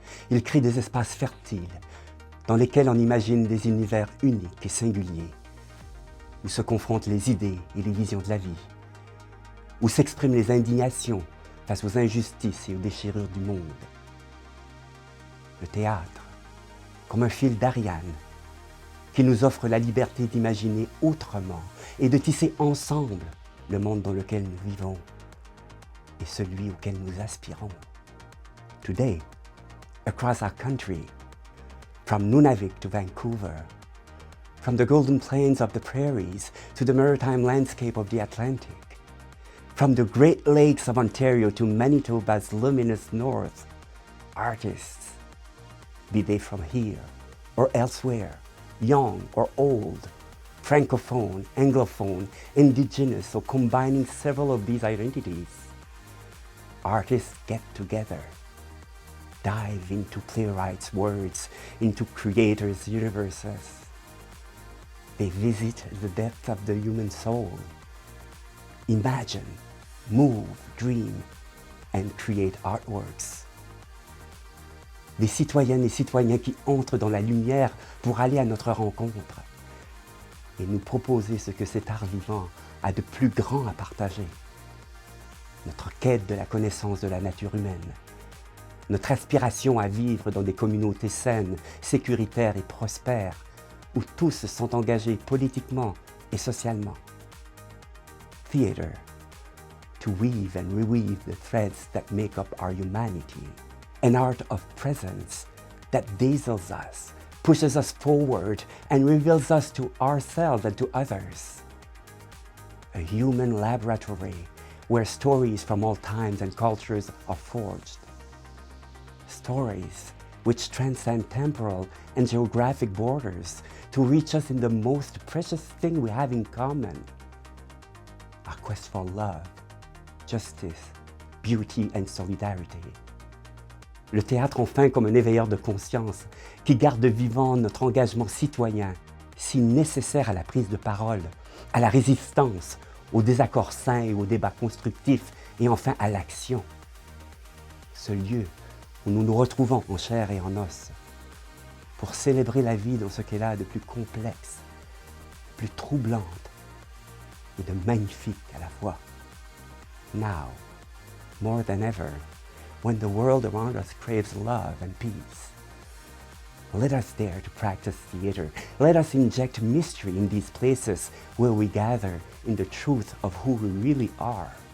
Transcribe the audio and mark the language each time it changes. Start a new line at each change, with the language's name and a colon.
French: Il crée des espaces fertiles dans lesquels on imagine des univers uniques et singuliers, où se confrontent les idées et les visions de la vie, où s'expriment les indignations face aux injustices et aux déchirures du monde. Le théâtre, comme un fil d'Ariane, qui nous offre la liberté d'imaginer autrement et de tisser ensemble le monde dans lequel nous vivons et celui auquel nous aspirons.
English: Today, across our country, from Nunavik to Vancouver, from the golden plains of the prairies to the maritime landscape of the Atlantic, from the Great Lakes of Ontario to Manitoba's luminous north, artists, be they from here or elsewhere, young or old, Francophone, Anglophone, Indigenous, or combining several of these identities, artists get together, dive into playwrights' words, into creators' universes. They visit the depths of the human soul, imagine, move, dream, and create artworks.
French: Des citoyennes et citoyens qui entrent dans la lumière pour aller à notre rencontre et nous proposer ce que cet art vivant a de plus grand à partager. Notre quête de la connaissance de la nature humaine, notre aspiration à vivre dans des communautés saines, sécuritaires et prospères, où tous sont engagés politiquement et socialement.
English: Theater, to weave and reweave the threads that make up our humanity. An art of presence that dazzles us, pushes us forward, and reveals us to ourselves and to others. A human laboratory where stories from all times and cultures are forged. Stories which transcend temporal and geographic borders to reach us in the most precious thing we have in common, our quest for love, justice, beauty and solidarity.
French: Le théâtre enfin comme un éveilleur de conscience qui garde vivant notre engagement citoyen, si nécessaire à la prise de parole, à la résistance, aux désaccords sains et aux débats constructifs et enfin à l'action. Ce lieu où nous nous retrouvons en chair et en os pour célébrer la vie dans ce qu'elle a de plus complexe, plus troublante et de magnifique à la fois.
English: Now, more than ever, when the world around us craves love and peace, let us dare to practice theater. Let us inject mystery in these places where we gather in the truth of who we really are.